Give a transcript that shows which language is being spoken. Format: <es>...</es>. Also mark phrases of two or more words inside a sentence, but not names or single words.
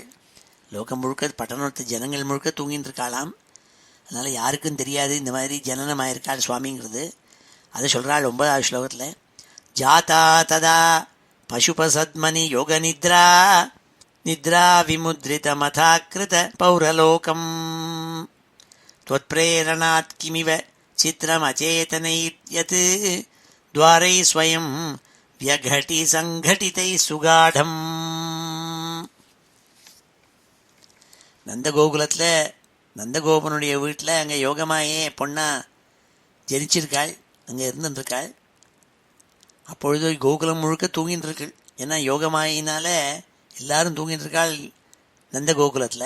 <ta>லோகம் முழுக்க பட்டணத்து ஜனங்கள் முழுக்க தூங்கின்னு இருக்காளாம். அதனால் யாருக்கும் தெரியாது இந்த மாதிரி ஜனனமாயிருக்காள் சுவாமிங்கிறது. அதை சொல்கிறாள் 9வது ஸ்லோகத்தில்.</ta> <sa>जाता तदा पशुपसद्मनि योग निद्रा निद्रा विमुद्रित मथाकृत पौरलोकम् त्वत् प्रेरणात् किमिव चित्रमचेतनैर्यत् द्वारै स्वयं व्यघटि सङ्घटितैः सुगाढम्.</sa> <ta>நந்தகோகுலத்தில் நந்தகோபனுடைய வீட்டில் அங்கே யோகமாயே பொண்ணா ஜனிச்சிருக்காள், அங்கே இருந்துருக்காள். அப்பொழுது கோகுலம் முழுக்க தூங்கின்னு இருக்கு. ஏன்னா யோகமாயினால் எல்லாரும் தூங்கின்னு இருக்காள் நந்தகோகுலத்தில்.</ta>